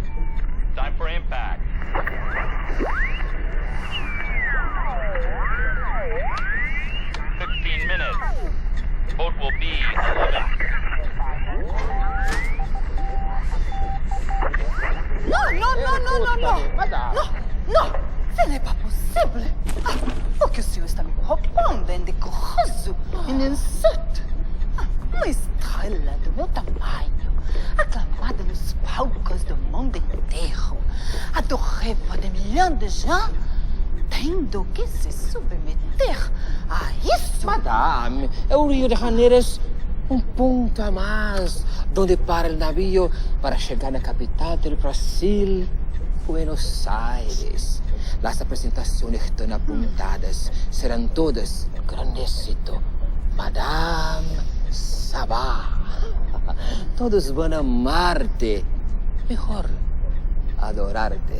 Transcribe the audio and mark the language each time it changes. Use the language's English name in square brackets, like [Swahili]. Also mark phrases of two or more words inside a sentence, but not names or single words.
[English] Time for impact. 15 minutes. Boat will be 11. [French] Non, ce n'est pas possible. [Portuguese] O que o senhor está me propondo é indecoroso, insulto. Uma estrela do meu tamanho, aclamada nos palcos do mundo inteiro, adorada de milhões de gens, tendo que se submeter a isso? [Spanish] Madame, el Río de Janeiro es un punto a más donde para el navío para llegar a la capital del Brasil, Buenos Aires. Las presentaciones están apuntadas, serán todas gran éxito. Madame Sabá. Todos van a amarte. Mejor, adorarte.